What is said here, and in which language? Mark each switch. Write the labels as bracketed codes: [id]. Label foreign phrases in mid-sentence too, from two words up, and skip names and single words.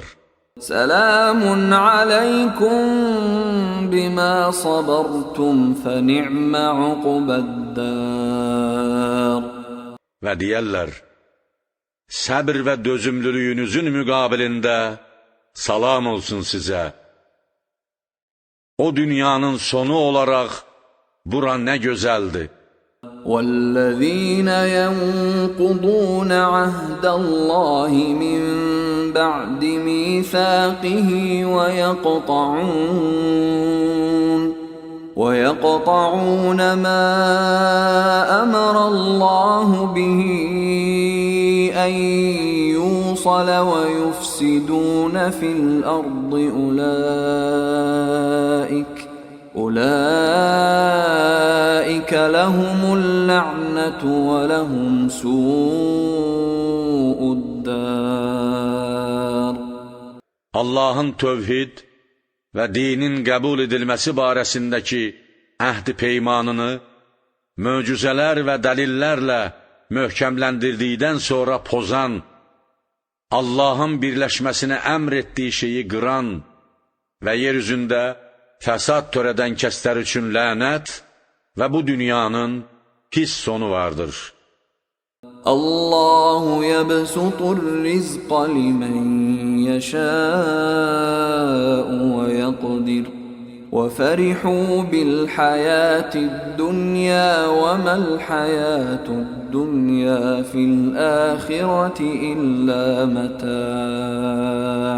[ar] سلام عليكم بما صبرتم فنعم عقبى الدار. [az] Və deyərlər, səbr və dözümlülüyünüzün müqabilində salam olsun sizə. O dünyanın sonu olaraq bura nə gözəldir. [ar] وَالَّذِينَ يَنقُضُونَ عَهْدَ اللَّهِ مِنْ بَعْدِ مِيثَاقِهِ وَيَقْطَعُونَ مَا أَمَرَ اللَّهُ بِهِ أَنْ يُوصَلَ وَيُفْسِدُونَ فِي الْأَرْضِ أولئك لهم اللعنة ولهم سوء الدار. [az] Allahın tövhid və dinin qəbul edilməsi barəsindəki əhd peymanını möcüzələr və dəlillərlə möhkəmləndirdikdən sonra pozan, Allahın birləşməsinə əmr etdiyi şeyi qıran və yer üzündə fəsad törədən kəslər üçün lənət və bu dünyanın pis sonu vardır. [ar] الله يبسط الرزق لمن يشاء ويقدر وفرحوا بالحياة الدنيا وما الحياة الدنيا في الآخرة إلا متاع'.